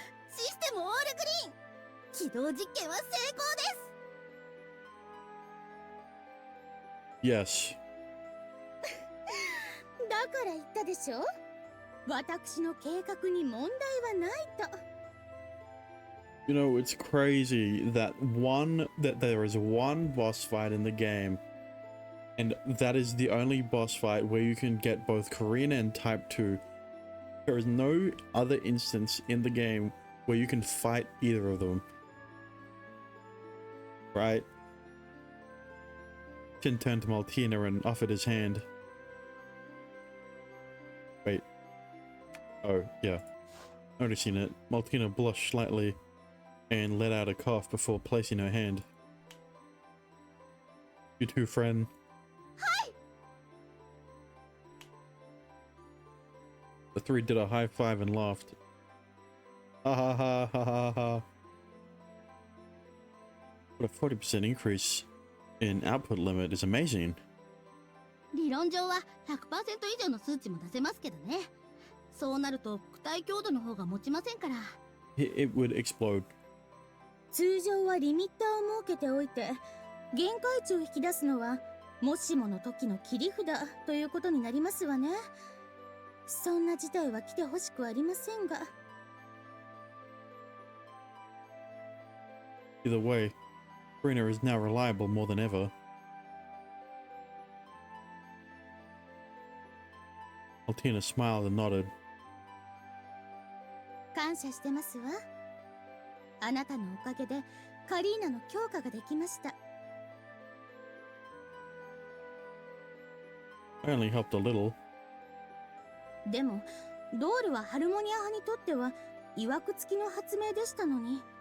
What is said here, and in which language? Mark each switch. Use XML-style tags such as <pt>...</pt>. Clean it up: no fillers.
<ja>システムオールグリーン！起動実験は成功です！</ja> <en>Yes.</en> <ja>だから言ったでしょ。私の計画に問題はないと。</ja> <en>You know, it's crazy that there is one boss fight in the game, and that is the only boss fight where you can get both Karina and Type 2. There is no other instance in the game where you can fight either of them. Right? Shin turned to Maltina and offered his hand. Wait. Oh, yeah. Noticing it, Maltina blushed slightly and let out a cough before placing her hand. You too, friend. Hi! The three did a high five and laughed. Ha ha ha ha ha ha. What a 40% increase in output limit is amazing.</en> <ja>理論上は 100% 以上の数値も出せますけどね。そうなると躯体強度の方が持ちませんから。</ja> <en>It would explode.</en> <ja>通常はリミッターを設けておいて、限界値を引き出すのはもしもの時の切り札ということになりますわね。そんな事態は来てほしくありませんが。</ja> <en>Either way, Karina is now reliable more than ever. Altina smiled and nodded.</en> <ja>感謝してますわ。あなたのおかげでカリーナの強化ができました。</ja> <en>I only helped a little.</en> <ja>でもドールはハルモニア派にとっては曰く付きの発明でしたのに。</ja>